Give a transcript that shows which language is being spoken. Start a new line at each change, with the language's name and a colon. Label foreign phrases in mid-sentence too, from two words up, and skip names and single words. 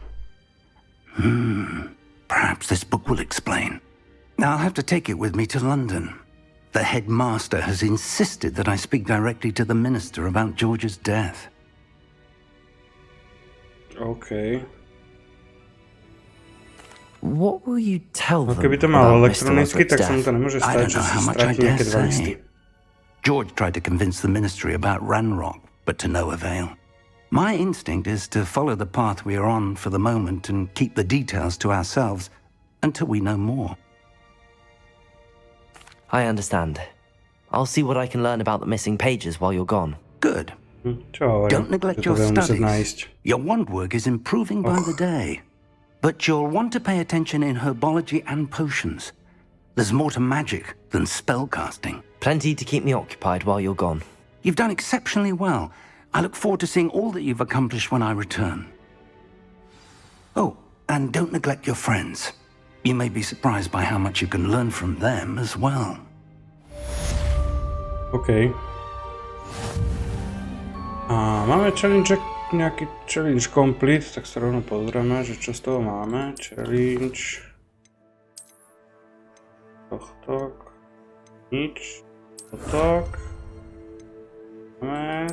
English: Perhaps this book will explain. I'll have to take it with me to London. The headmaster has insisted that I speak directly to the minister about George's death. OK. What will you tell them
Slovak: Keby to malo
English: about Mr.
Slovak: elektronicky,
English: Roderick's
Slovak: tak sa mu
English: death?
Slovak: to nemôže
English: I
Slovak: stať,
English: don't
Slovak: že
English: know
Slovak: si
English: how much I
Slovak: stratí
English: dare
Slovak: nejaké 2 listy.
English: say. George tried to convince the ministry about Ranrock, but to no avail. My instinct is to follow the path we are on for the moment and keep the details to ourselves until we know more. I understand. I'll see what I can learn about the missing pages while you're gone. Good.
Slovak: Čo hovorím?
English: Don't neglect
Slovak: Že to
English: your
Slovak: budeme musieť nájsť.
English: studies. Your wand work is improving by the day. But you'll want to pay attention in herbology and potions. There's more to magic than spellcasting. Plenty to keep me occupied while you're gone. You've done exceptionally well. I look forward to seeing all that you've accomplished when I return. Oh, and don't neglect your friends. You may be surprised by how much you can learn from them as well. OK.
Slovak: A máme challenge, nejaký
English: challenge complete,
Slovak: tak sa rovno pozrieme, že čo z toho máme. Challenge... Tohto... Nič. Totok. Máme...